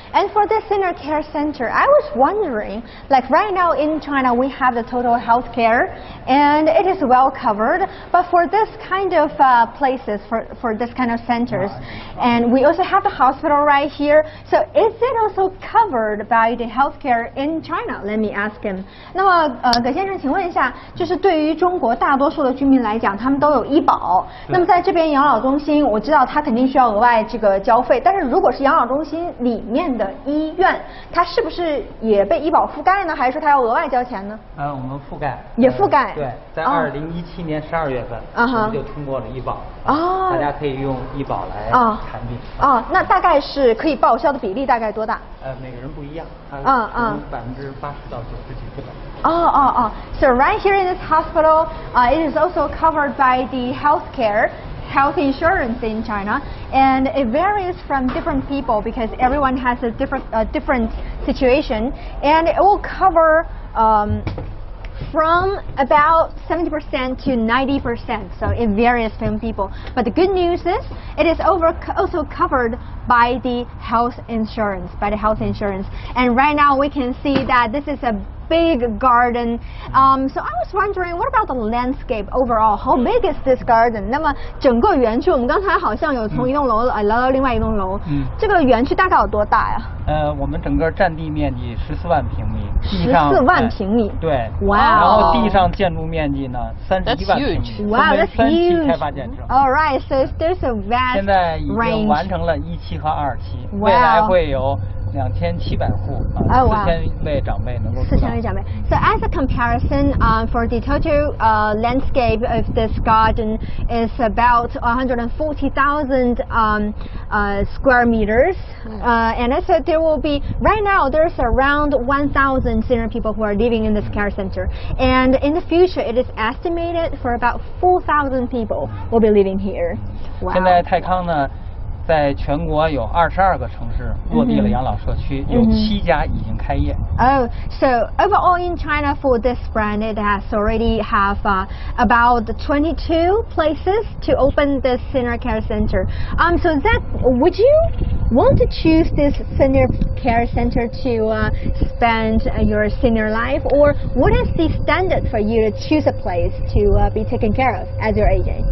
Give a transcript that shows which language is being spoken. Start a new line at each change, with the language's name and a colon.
English: And for the senior care center, I was wondering, like right now in China, we have the total health care, and it is well covered. But for this kind of places, for this kind of centers, and we also have the hospital right here. So is it also covered by the health care in China? Let me ask him.
Chinese: 那么葛先生，请问一下，就是对于中国大多数的居民来讲，他们都有医保。那么在这边养老中心，我知道它肯定需要额外这个交费。但是如果是养老中心里面的医院，它是不是也被医保覆盖呢？还是说它要额外交钱呢？我们覆盖。也覆盖。对，在2017年12月份，我们就通过了医保。大家可以用医保来看病。那大概是可以报销的比例大概多大？每个人不一样，它从80%到90%几不等。
English: So right here in this hospital, it is also covered by the health insurance in China, and it varies from different people because everyone has a different situation, and it will cover from about 70% to 90%, so it varies from people. But the good news is it is also covered by the health insurance, And right now we can see that this is a big garden. So I was wondering, what about the landscape overall? How big is this garden?
Chinese: 那么整个园区，我们刚才好像有从一栋楼来到另外一栋楼。这个园区大概有多大呀？我们整个占地面积14万平米，地上 14万平米。对。哇。然后地上建筑面积呢31万平米。
English: Wow, that's huge.
Chinese: 分期开发建设。
English: All right, so there's a vast range.
Chinese: 现在已经完成了1期和2期，未来会有2700户，4000位长辈能够住到。
English: So as a comparison, for the total landscape of this garden is about 140,000 square meters, and also there will be right now there's around 1,000 senior people who are living in this care center, and in the future it is estimated for about 4,000 people will be living here. Wow.
Chinese: 现在泰康呢，在全国有22个城市落地了养老社区，有7家已经开业。
English: So overall in China for this brand, it has already have about 22 places to open this senior care center. So that would you want to choose this senior care center to spend your senior life, or what is the standard for you to choose a place to be taken care of as your aging?